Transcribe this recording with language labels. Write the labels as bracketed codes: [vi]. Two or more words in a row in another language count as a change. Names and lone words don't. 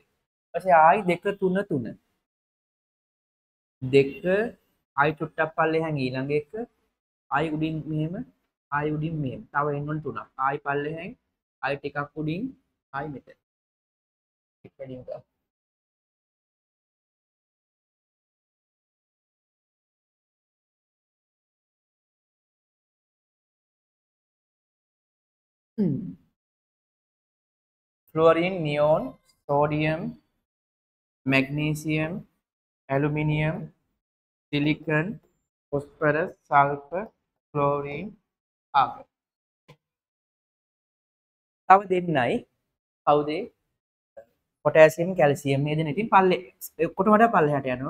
[si] ඊට පස්සේ ආයි 2 3 3. 2 ආයි චුට්ටක් පල්ලෙහෙන් ඊළඟ එක ආයි උඩින් මෙහෙම ආයි උඩින් මෙහෙම. තව එන්න ඕනේ 3ක්. ආයි පල්ලෙහෙන් ආයි ටිකක් උඩින් ආයි මෙතන. ටික වැඩිම ගන්න. [en] Fluorine, neon, sodium, magnesium, aluminium, silicon, phosphorus, sulfur, chlorine, argon. [si] තව දෙන්නයි කවුද? [en] potassium, calcium [si] මේ දෙන්න ඉතින් පල්ලේ ඔක්කොට වඩා පල්ලෙහාට යනවා.